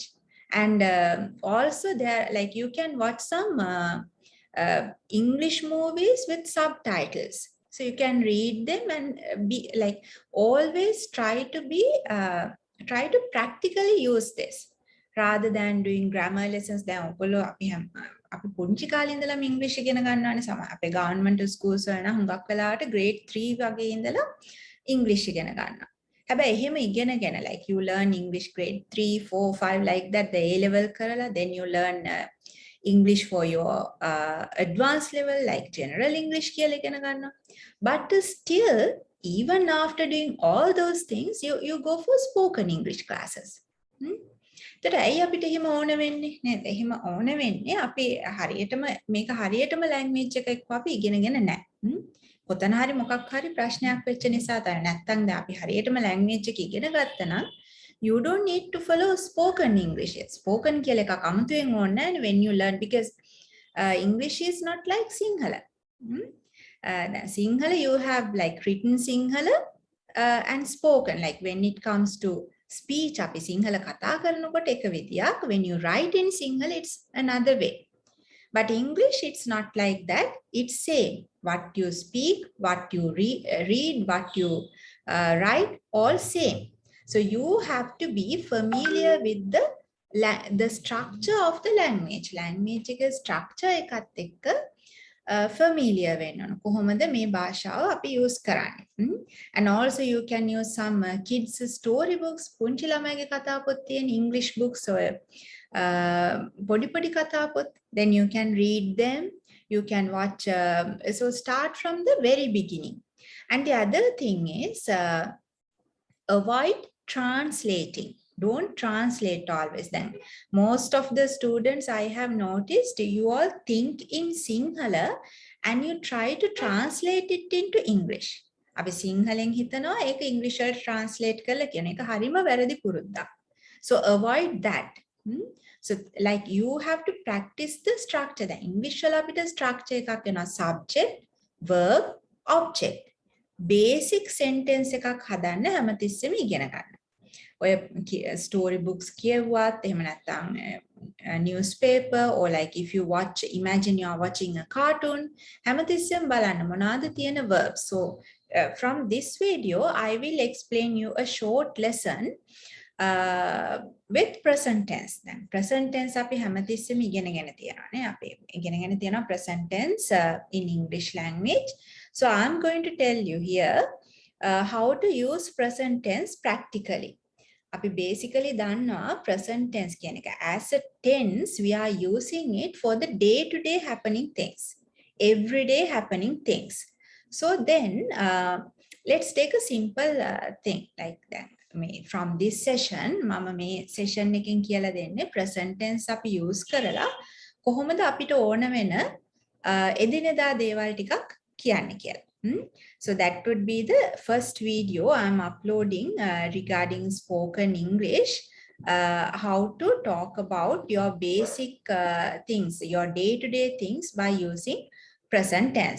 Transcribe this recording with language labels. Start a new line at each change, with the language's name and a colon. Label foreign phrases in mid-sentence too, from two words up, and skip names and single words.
English: And also there, like you can watch some English movies with subtitles. So you can read them and be like always try to practically use this rather than doing grammar lessons.
Sinhala: දැන් ඔයගොල්ලෝ අපි පුංචි කාලේ ඉඳලම ඉංග්‍රීසි ඉගෙන ගන්නවානේ. අපේ ගවර්න්මන්ට් ස්කූල්ස් වල නම් හුඟක් වෙලාවට grade 3 වගේ ඉඳලා ඉංග්‍රීසි ඉගෙන ගන්නවා. හැබැයි එහෙම ඉගෙනගෙන
English: like you learn English grade 3, 4, 5 like that, the A level කරලා then you learn English for your advanced level like general English
Sinhala: කියලා ඉගෙන ගන්නවා.
English: But still, even after doing all those things, you go for spoken English classes.
Sinhala: එතකොට ඇයි අපිට එහෙම ඕන වෙන්නේ නේද? එහෙම ඕන වෙන්නේ අපි හරියටම මේක හරියටම language එක එක්ක අපි ඉගෙනගෙන නැහැ. කොතන හරි මොකක් හරි ප්‍රශ්නයක් වෙච්ච නිසා තමයි. නැත්තම් දැන් අපි හරියටම language එක ඉගෙන ගත්තා නම්
English: you don't need to follow spoken English. Spoken
Sinhala: කියලා එකක් අමුතුවෙන් ඕනේ නැහැ
English: when you learn, because English is not like Sinhala. Sinhala, you have like written Sinhala and spoken. Like when it comes to speech,
Sinhala: අපි සිංහල කතා කරනකොට එක විදියක්.
English: When you write in Sinhala, it's another way. But English, it's not like that. It's same. What you speak, what you read, what you write, all same. So you have to be familiar with the structure of the language.
Sinhala: Language එක structure එකත් එක්ක familiar වෙන්න ඕන. කොහොමද මේ භාෂාව අපි use කරන්නේ.
English: And also you can use some kids story books.
Sinhala: පුංචි ළමයිගේ කතා පොත් තියෙන
English: English books or
Sinhala: පොඩි කතා පොත්.
English: Then you can read them. You can watch. So start from the very beginning. And the other thing is avoid translating. Don't translate always. Then most of the students I have noticed, you all think in Sinhala and you try to translate it into English.
Sinhala: අපි සිංහලෙන් හිතනවා ඒක ඉංග්‍රීසි වලට translate කරලා කියන එක හරිම වැරදි පුරුද්දක්.
English: So avoid that. So like you have to practice the structure. The English
Sinhala: වල අපිට structure එකක් වෙනවා
English: subject, verb, object.
Sinhala: Basic sentence එකක් හදන්න හැමතිස්සෙම ඉගෙන ගන්න.
English: ඔය story books
Sinhala: කියවුවත් එහෙම නැත්නම්
English: newspaper or like if you watch, imagine you are watching a cartoon,
Sinhala: හැමතිස්සෙම බලන්න මොනවාද තියෙන verbs.
English: So from this video I will explain you a short lesson with present tense. Then present tense
Sinhala: අපි හැමතිස්සෙම ඉගෙනගෙන තියෙනවානේ. අපි ඉගෙනගෙන තියෙනවා
English: present tense in English language. So I'm going to tell you here how to use present tense practically.
Sinhala: අපි basically දන්නවා
English: present tense
Sinhala: කියන එක.
English: As a tense, we are using it for the day-to-day happening things, everyday happening things. So then, let's take a simple thing like that. From this session,
Sinhala: මම මේ session එකෙන් කියලා දෙන්නේ
English: present tense
Sinhala: අපි use කරලා කොහොමද අපිට ඕන වෙන එදිනෙදා දේවල් ටිකක් කියන්න කියලා.
English: So that would be the first video I'm uploading regarding spoken English, how to talk about your basic things, your day-to-day things by using present tense.